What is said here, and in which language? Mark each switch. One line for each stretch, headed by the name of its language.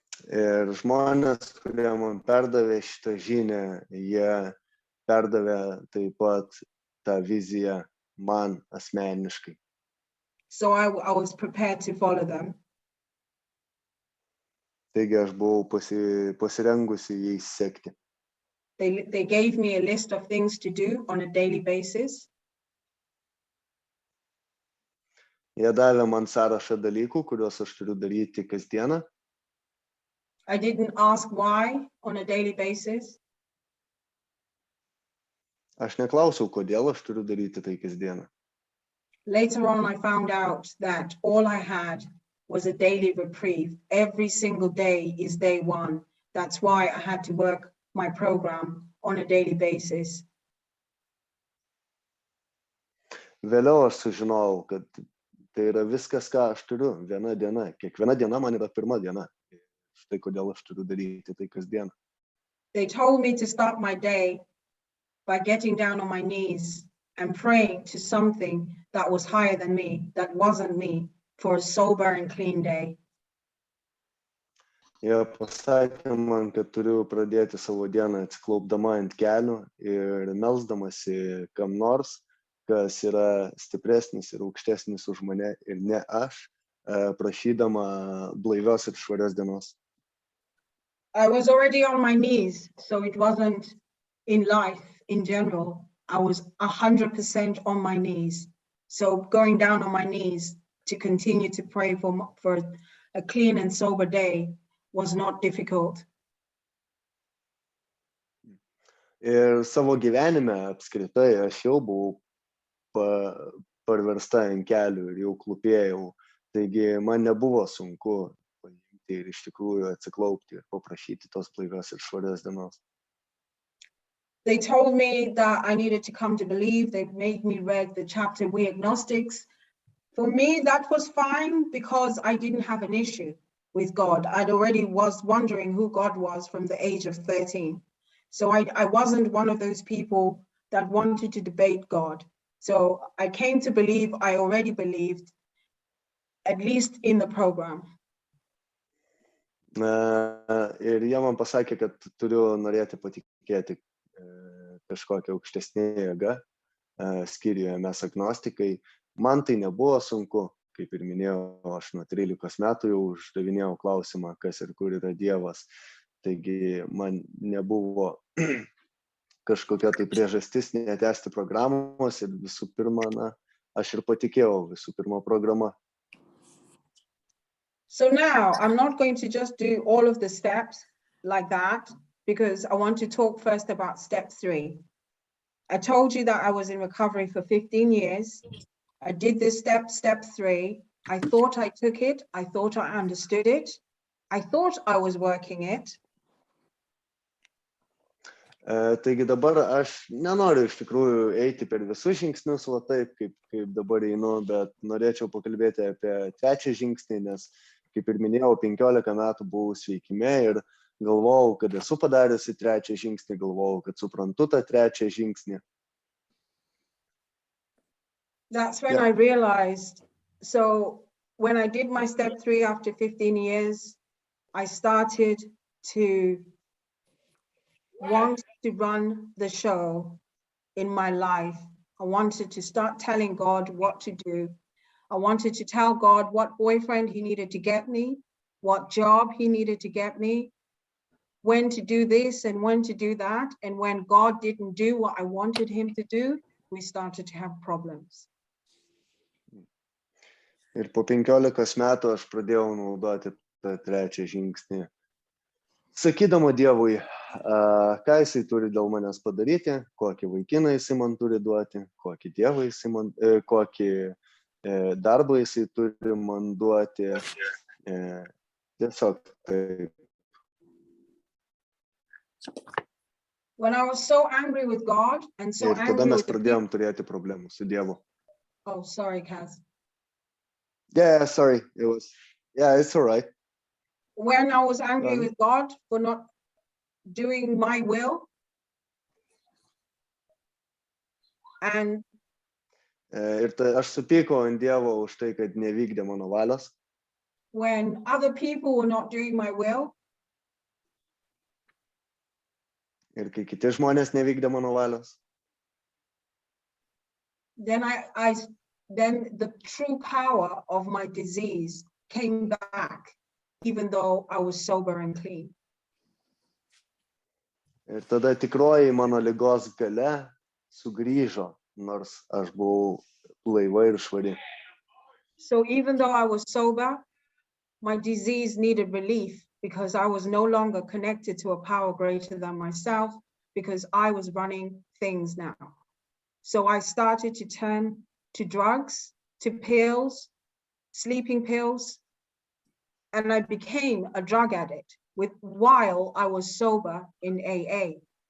Lithuanian: Ir žmonės, kurie man perdavė šitą žinią, jie perdavė taip pat tą viziją man asmeniškai.
English: So I was prepared to follow them.
Lithuanian: Taigi aš buvau pasirengusi jais sekti.
English: They gave me a list of things to do on a daily basis.
Lithuanian: Jie davė man sąrašą dalykų, kuriuos aš turiu daryti kasdieną.
English: I didn't ask why on a daily basis.
Lithuanian: Aš neklausiau, kodėl aš turiu daryti tai kasdieną.
English: Later on, I found out that all I had was a daily reprieve. Every single day is day one. That's why I had to work my program on a daily basis.
Lithuanian: Vėliau aš sužinojau, kad tai yra viskas, ką aš turiu, viena diena. Kiekviena diena man yra pirma diena. Štai kodėl aš turiu daryti tai kasdieną.
English: They told me to start my day by getting down on my knees and praying to something that was higher than me, that wasn't me, for a sober and clean day.
Lithuanian: Jie pasakė man, kad turiu pradėti savo dieną atsiklaupdama ant kelių ir melsdamasi kam nors, kas yra stipresnis ir aukštesnis už mane ir ne aš, prašydama blaivios ir švarios dienos.
English: I was already on my knees, so it wasn't in life in general. I was 100% on my knees. So going down on my knees to continue to pray for a clean and sober day was not difficult.
Lithuanian: Ir savo gyvenime apskritai aš jau buvau parversta ant kelių ir jau klūpėjau Taigi man nebuvo sunku paimti ir iš tikrųjų atsiklaupti ir paprašyti tos blaivios ir švarios dienos.
English: They told me that I needed to come to believe. They made me read the chapter We Agnostics. For me, that was fine because I didn't have an issue with God. I'd already was wondering who God was from the age of 13. So I wasn't one of those people that wanted to debate God. So I came to believe I already believed, at least in the program.
Lithuanian: Ir jie man pasakė, kad turiu norėti patikėti kažkokią aukštesnį jėgą, skyriuje mes agnostikai. Man tai nebuvo sunku, kaip ir minėjau, aš nuo 13 metų jau uždavinėjau klausimą, kas ir kur yra Dievas. Taigi man nebuvo kažkokia tai priežastis netęsti programos ir visų pirma, aš ir patikėjau visų pirma programa.
English: So now I'm not going to just do all of the steps like that because I want to talk first about step 3. I told you that I was in recovery for 15 years. I did this step 3. I thought I took it. I thought I understood it. I thought I was working it.
Lithuanian: Taigi dabar aš nenoriu iš tikrųjų eiti per visus žingsnius, va taip, kaip dabar einu, bet norėčiau pakalbėti apie 3 žingsnį, nes, kaip ir minėjau, 15 metų buvau sveikime ir galvojau, kad esu padariusi 3 žingsnį, galvojau, kad suprantu tą 3 žingsnį.
English: That's when I realized, so when I did my step 3 after 15 years, I started to want to run the show in my life. I wanted to start telling God what to do. I wanted to tell God what boyfriend he needed to get me, what job he needed to get me, when to do this and when to do that. And when God didn't do what I wanted him to do, we started to have problems.
Lithuanian: Ir po 15 metų aš pradėjau naudoti tą 3 žingsnį. Sakydama Dievui, ką jisai turi dėl manęs padaryti, kokį vaikiną jisai man turi duoti, kokį dievą jisai man, kokį darbą jisai turi man duoti. Tiesiog taip.
English: When I was so angry with God and so
Lithuanian: Ir tada
English: angry
Lithuanian: mes
English: with the
Lithuanian: pradėjom turėti problemų su Dievu.
English: Oh, sorry, Kaz. Yeah, sorry. It's all right. When I was angry with God for not doing my will, and
Lithuanian: Ir aš supykau ant Dievo už tai, kad nevykdė mano valios.
English: when other people were not doing my will,
Lithuanian: Ir kai kiti žmonės nevykdė mano valios.
English: then then the true power of my disease came back, even though I was sober and clean.
Lithuanian: Ir tada tikroji mano ligos galia sugrįžo, nors aš buvau blaiva ir švari.
English: So even though I was sober, my disease needed relief because I was no longer connected to a power greater than myself, because I was running things now. So I started to turn to drugs, to pills, sleeping pills, and I became a drug addict while I was sober in AA.